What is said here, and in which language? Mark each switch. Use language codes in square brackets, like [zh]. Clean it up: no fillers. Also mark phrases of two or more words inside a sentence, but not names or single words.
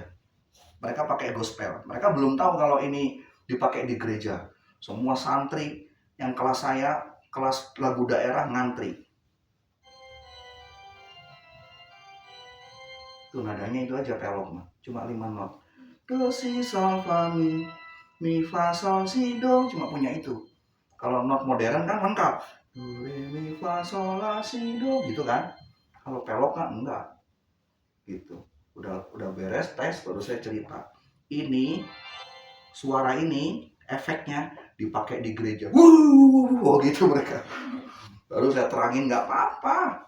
[id] Mereka pakai gospel. Mereka belum tahu kalau ini dipakai di gereja. Semua santri yang kelas saya, kelas lagu daerah ngantri. Tuh nadanya itu aja pelog mah. Cuma 5 not. Do, si, sol, fa, mi, fa, sol, si, do. Cuma punya itu. Kalau not modern kan lengkap. Do, re, mi, fa, sol, la, si, do. Gitu kan. Kalau pelog kan enggak. Gitu. Udah beres tes baru saya cerita. Ini suara ini efeknya dipakai di gereja. Oh gitu mereka. Baru saya terangin nggak apa-apa.